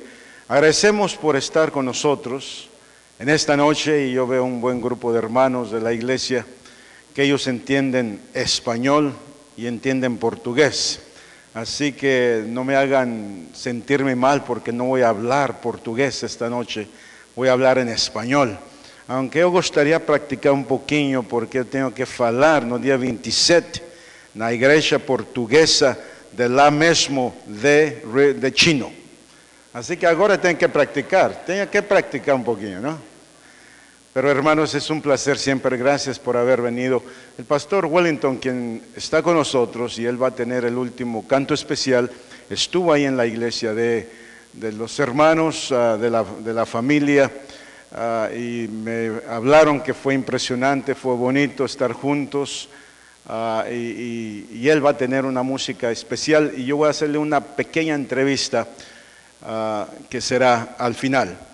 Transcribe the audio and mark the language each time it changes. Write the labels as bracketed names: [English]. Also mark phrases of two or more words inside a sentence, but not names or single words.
[Spanish] Agradecemos por estar con nosotros en esta noche, y yo veo un buen grupo de hermanos de la iglesia que ellos entienden español y entienden portugués. Así que no me hagan sentirme mal porque no voy a hablar portugués esta noche, voy a hablar en español. [Portuguese] Aunque eu gostaria de praticar um pouquinho, porque eu tenho que falar no dia 27, na igreja portuguesa de lá mesmo de Chino. [Spanish] Así que [Portuguese] agora tenho que practicar um pouquinho, ¿no? [Spanish] Pero hermanos, es un placer siempre, gracias por haber venido. El pastor Wellington, quien está con nosotros, y él va a tener el último canto especial, estuvo ahí en la iglesia de los hermanos, de la familia, y me hablaron que fue impresionante, fue bonito estar juntos, y él va a tener una música especial, y yo voy a hacerle una pequeña entrevista que será al final.